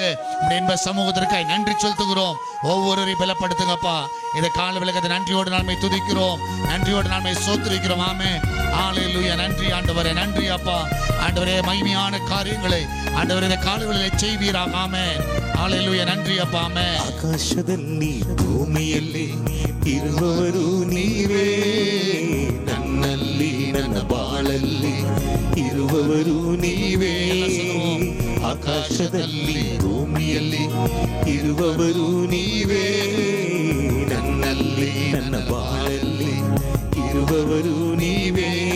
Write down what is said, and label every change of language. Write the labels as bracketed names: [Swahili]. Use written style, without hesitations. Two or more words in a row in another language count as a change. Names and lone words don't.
[Tamil] உம்முடைய இன்ப சமூகத்திற்காக நன்றி செலுத்துகிறோம். ஒவ்வொருவரையும் பலப்படுத்துங்கப்பா. இந்த காலவேளை நன்றியோடு நாங்கள் துதிக்கிறோம், நன்றியோடு நாங்கள் சோத்திரிக்கிறோம். ஆமென். ஹல்லேலூயா. நன்றி ஆண்டவரே, நன்றி அப்பா. ஆண்டவரே மகிமையான காரியங்களை ஆண்டவரே இந்த காலவேளையிலே செய்வீராக. ஆமென். ஹல்லேலூயா. நன்றி அப்பா. [Kannada] ಆಮೆನ್. ಆಕಾಶದಲ್ಲಿ ಭೂಮಿಯಲ್ಲಿ ಇರುವವರು ನೀವೇ, ನನ್ನಲ್ಲಿ ನನ್ನ ಬಾಳಲ್ಲಿ ಇರುವವರು ನೀವೇ. ಆಕಾಶದಲ್ಲಿ ಭೂಮಿಯಲ್ಲಿ ಇರುವವರು ನೀವೇ, ನನ್ನಲ್ಲಿ ನನ್ನ ಬಾಳಲ್ಲಿ ಇರುವವರು ನೀವೇ.